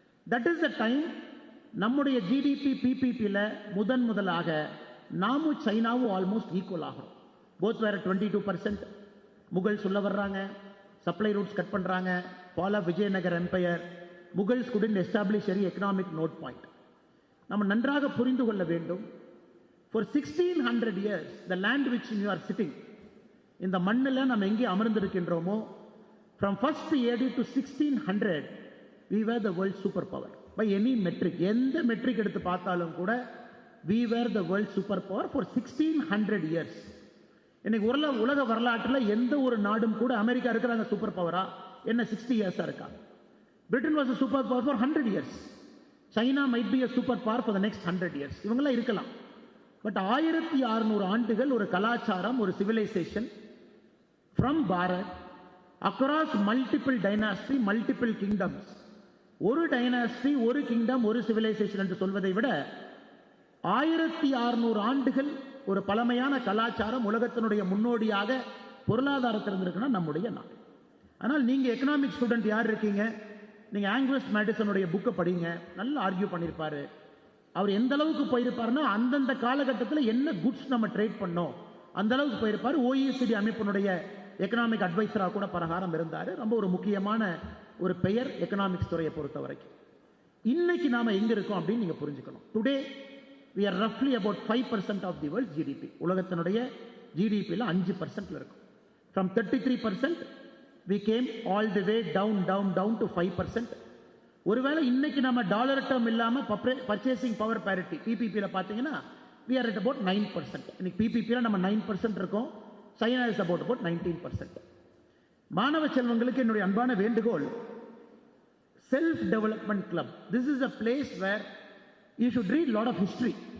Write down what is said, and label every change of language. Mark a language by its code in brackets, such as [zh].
[en] that is the time [ta] நம்முடைய GDP பிபிபியில் முதலாக நாமும் சைனாவும் ஆல்மோஸ்ட் ஈக்குவல் ஆகும். [en] Both வேற 22%. [ta] முகல் சொல்ல வர்றாங்க, சப்ளை ரூட்ஸ் கட் பண்றாங்க, fall of Vijayanagar empire, Mughals [en] couldn't establish any economic node point. [ta] நம்ம நன்றாக புரிந்து கொள்ள வேண்டும். [en] For 1600 years, the land which you are sitting, [ta] இந்த மண்ணில் நம்ம எங்கே அமர்ந்திருக்கின்றோமோ, [en] from first AD to 1600, we were the world superpower by any metric. [ta] எந்த மெட்ரிக் எடுத்து பார்த்தாலும் கூட [en] we were the world superpower for 1600 years. [ta] இன்னைக்கு உலக வரலாற்றில் எந்த ஒரு நாடும் கூட அமெரிக்கா இருக்கிறாங்க சூப்பர் பவரா என்ன 60 இயர்ஸா இருக்கா? [en] Britain was a super power for 100 years. China might be a super power for the next 100 years. [ta] இவங்கெல்லாம் இருக்கலாம். [en] but [ta] 1600 ஆண்டுகள் ஒரு கலாச்சாரம், ஒரு civilisation [en] from Bharat across multiple dynasty, multiple kingdoms. [ta] ஒரு டைனாஸ்டி, ஒரு கிங்டம், ஒரு சிவிலைசேஷன் என்று சொல்வதை விட 1600 ஆண்டுகள் ஒரு பழமையான கலாச்சாரம் உலகத்தினுடைய முன்னோடியாக பொருளாதாரத்தில் இருந்திருக்குன்னா நம்முடைய நாடு. ஆனால் நீங்க எக்கனாமிக் ஸ்டூடெண்ட் யார் இருக்கீங்க, நீங்க ஆங்கிலஸ் மேடிசனுடைய புக்கை படிங்க, நல்லா ஆர்கியூ பண்ணியிருப்பாரு. அவர் எந்த அளவுக்கு போயிருப்பாருன்னா அந்தந்த காலகட்டத்தில் என்ன குட்ஸ் நம்ம ட்ரேட் பண்ணோம் அந்த அளவுக்கு போயிருப்பாரு. OECD அமைப்பினுடைய எக்கனாமிக் அட்வைசரா கூட பிரகாரம் இருந்தாரு. ரொம்ப ஒரு முக்கியமான ஒரு பெயர் எக்கனாமிக்ஸ் துறையை பொறுத்த வரைக்கும். இன்னைக்கு நாம எங்க இருக்கோம் அப்படின்னு நீங்க புரிஞ்சுக்கணும். [en] Today we are roughly about 5% of the world's GDP. [ta] உலகத்தினுடைய ஜிடிபியில் 5% இருக்கும். [en] From 33%, we came all the way down to 5%. [ta] ஒருவேளை இன்னைக்கு நம்ம டாலர் டேர்ம் இல்லாம பர்ச்சேசிங் பவர் பேரிட்டி பிபிபியில் பார்த்தீங்கன்னா [en] we are at about 9%. [ta] இன்னைக்கு பிபிபியில் நம்ம 9% இருக்கோம். China [en] Is about 19%. [ta] மாணவ செல்வங்களுக்கு என்னுடைய அன்பான வேண்டுகோள், [en] Self development club, this is a place where you should read lot of history.